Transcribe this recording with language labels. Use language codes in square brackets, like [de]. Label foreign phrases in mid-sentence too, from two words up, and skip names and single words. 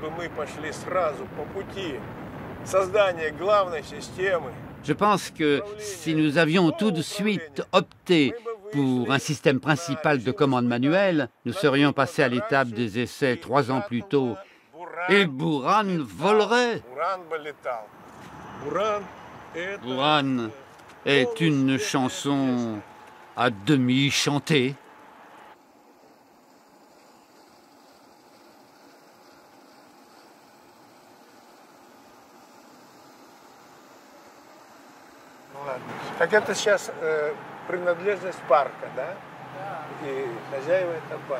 [fr] Je pense que si nous avions tout de suite opté pour un système principal de commande manuelle, nous serions passés à l'étape des essais 3 ans plus tôt. Et Buran volerait. Buran est une chanson à demi chantée. [ru] Так это сейчас принадлежность парка, да? И хозяева это парк.